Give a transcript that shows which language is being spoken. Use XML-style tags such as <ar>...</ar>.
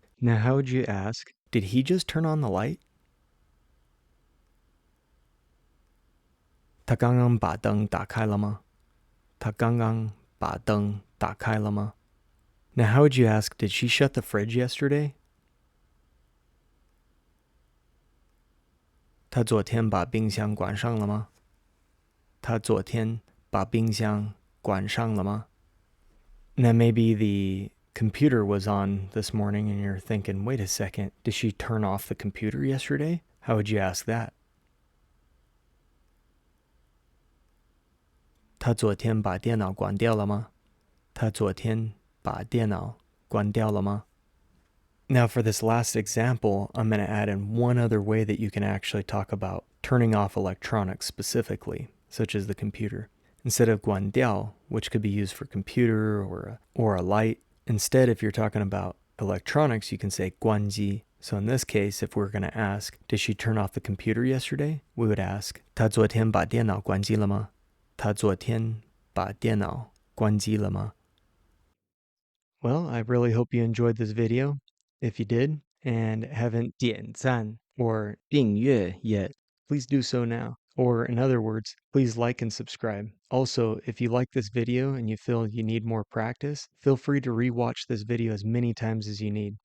<en>Now how would you ask, did he just turn on the light?</en> <zh>他刚刚把灯打开了吗?他刚刚把灯打开了吗?</zh> <en>Now how would you ask, did she shut the fridge yesterday?</en> <zh>他昨天把冰箱关上了吗?他昨天把冰箱关上了吗?</zh> <en>Now maybe the computer was on this morning and you're thinking, wait a second, did she turn off the computer yesterday? How would you ask that?</en> <zh>他昨天把电脑关掉了吗? 他昨天把电脑关掉了吗?</zh> <en>Now for this last example, I'm going to add in one other way that you can actually talk about turning off electronics specifically, such as the computer. Instead of 关掉, which could be used for computer or a light, instead if you're talking about electronics, you can say guānjī. So in this case, if we're going to ask, did she turn off the computer yesterday? We would ask,</en> <zh>她昨天把电脑关机了吗?她昨天把电脑关机了吗?</zh> <en>Well, I really hope you enjoyed this video. If you did and haven't 点赞 or 订阅 yet, please do so now. Or in other words, please like and subscribe. Also, if you like this video and you feel you need more practice, feel free to rewatch this video as many times as you need.</en>